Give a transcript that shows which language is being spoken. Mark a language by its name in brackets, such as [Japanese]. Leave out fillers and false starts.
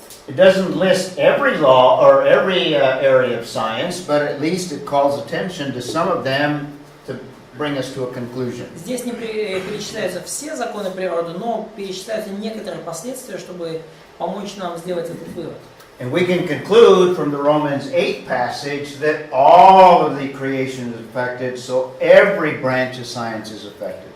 [English] It doesn't list every law or every area of science, but at least it calls attention to some of them to bring us to a conclusion. [Russian] Здесь не перечисляются все законы природы, но перечисляются некоторые последствия, чтобы помочь нам сделать этот вывод. [English] And we can conclude from the Romans 8 passage that all of the creation is affected, so every branch of science is affected.